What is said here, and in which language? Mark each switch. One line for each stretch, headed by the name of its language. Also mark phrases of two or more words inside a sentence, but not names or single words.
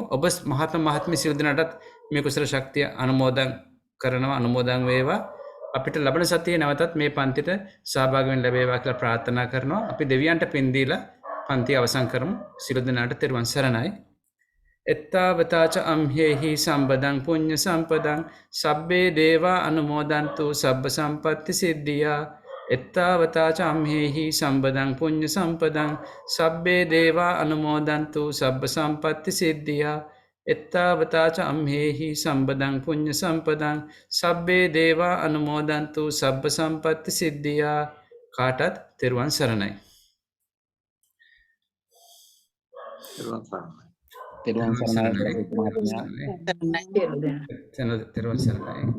Sinhala: ඔබ මහත්මිය සියලු දෙනාටත් මේ කුසල ශක්තිය අනුමෝදන් කරනවා. අනුමෝදන් වේවා. අපිට ලබන සතියේ නැවතත් මේ පන්තිට සහභාගී වෙන්න ලැබේවා කියලා ප්‍රාර්ථනා කරනවා. අපි දෙවියන්ට පින් දීලා පන්තිය අවසන් කරමු. සියලු දෙනාට තෙරුවන් සරණයි.
Pali: එත්තාවතාච අම්හෙහි සම්බදං පුඤ්ඤ සම්පදං සබ්බේ දේවා අනුමෝදන්තු සබ්බ සම්පත්ති සිද්ධියා. එත්තාවතාච අම්හෙහි සම්බදං පුඤ්ඤ සම්පදං සබ්බේ දේවා අනුමෝදන්තු සබ්බ සම්පත්ති සිද්ධියා. එත්තාවතාච අම්හෙහි සම්බදං පුඤ්ඤ සම්පදං සබ්බේ දේවා අනුමෝදන්තු සබ්බ සම්පත්ති සිද්ධියා.
Sinhala: කාටත් තෙරුවන් සරණයි. තෙරුවන් සරණයි. තෙරුවන් සරණයි මහත්මයා. තෙරුවන් සරණයි.